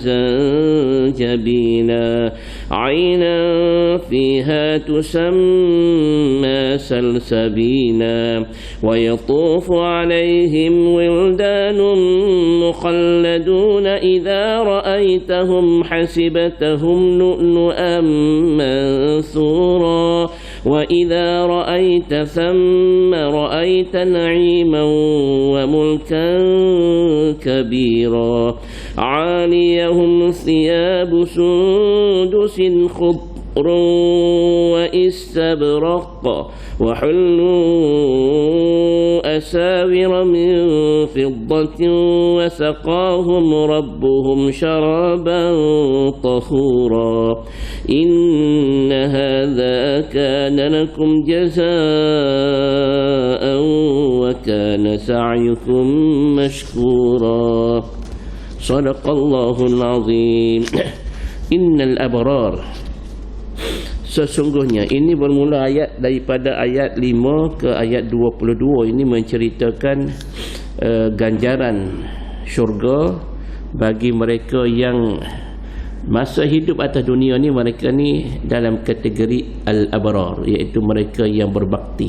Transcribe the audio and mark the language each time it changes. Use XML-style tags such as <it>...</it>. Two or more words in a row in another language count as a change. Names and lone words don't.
<ar>زنجبيلا عينا فيها تسمى سلسبيلا ويطوف عليهم ولدان مخلدون إذا رأيتهم حسبتهم لؤلؤا منثورا وإذا رأيت ثم رأيت نعيما وملكا كبيرا عاليهم ثياب سندس خضر واستبرق وحلوا أساور من فضة وسقاهم ربهم شرابا طهورا إن هذا كان لكم جزاء وكان سعيكم مشكورا صدق الله العظيم. إن الأبرار,</ar> <ms>sesungguhnya, ini bermula ayat daripada ayat 5 ke ayat 22. Ini menceritakan ganjaran syurga bagi mereka yang masa hidup atas dunia ni, mereka ni dalam kategori al-abrar, iaitu mereka yang berbakti.</ms>